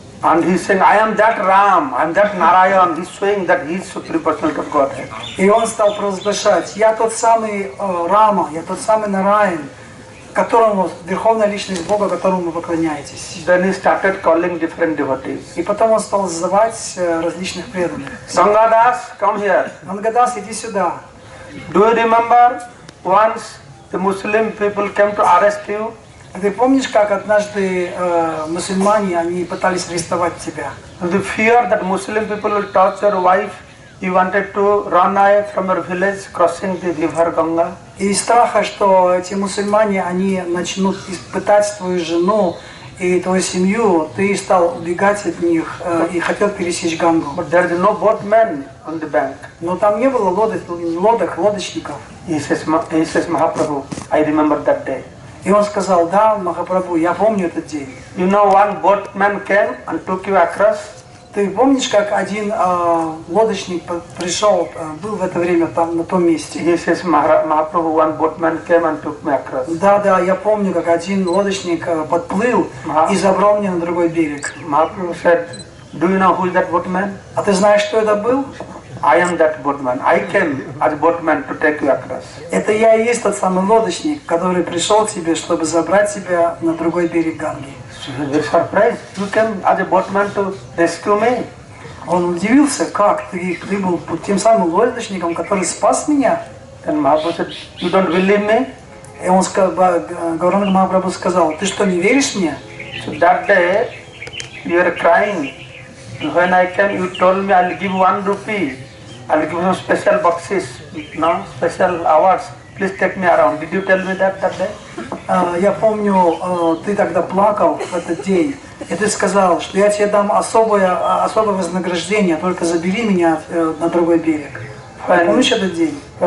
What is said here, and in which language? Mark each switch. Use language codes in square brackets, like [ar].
[en] And he's saying, I am that Ram, I am that Narayan. He's showing that he is Supreme Personality of Godhead. [ru] И он стал провозглашать: я тот самый Рама, я тот самый Нараян, которому, верховная личность Бога, которому вы поклоняетесь. [en] Then he started calling different devotees. [ru] И потом он стал звать различных преданных. [en] Gangadas, come here. [ru] Гангадас, иди сюда. [en] Do you remember once the Muslim people came to arrest you? [ru] Ты помнишь, как однажды мусульмане, они пытались арестовать тебя? [en] The fear that Muslim people will touch your wife, you wanted to run away from your village, crossing the river Ganga. [ru] И из страха, что эти мусульмане, они начнут испытать твою жену и твою семью, ты стал убегать от них и хотел пересечь Гангу. [en] But there is no boatman on the bank. [ru] Но там не было лодочников. [en] He says, Mahaprabhu, I remember that day. [ru] И он сказал: да, Махапрабху, я помню этот день. [en] You know, one boatman came and took you across. [ru] Ты помнишь, как один лодочник пришел, был в это время там, на том месте? [en] He says, Mahaprabhu, one boatman came and took me across. [ru] Да, я помню, как один лодочник подплыл и забрал меня на другой берег. [en] Mahaprabhu said, do you know who is that boatman? [ru] А ты знаешь, кто это был? [en] I am that boatman. I came as boatman to take you across. [ru] Это я и есть тот самый лодочник, который пришел к тебе, чтобы забрать тебя на другой берег Ганги. [en] So he was very surprised. You came as a boatman to rescue me. [ru] Он удивился, как ты был тем самым лодочником, который спас меня. [en] Then Mahaprabhu said, you don't believe me? [ru] И он Гауранга Махапрабху сказал: ты что, не веришь мне? [en] So that day you were crying. When I came, you told me I'll give 1 rupee. I'll give you special boxes, no special hours. Please take me around. Did you tell me that day? [ru] Я помню, ты тогда плакал в этот день, и ты сказал, что я тебе дам особое вознаграждение, только забери меня на другой берег. Помнишь этот день?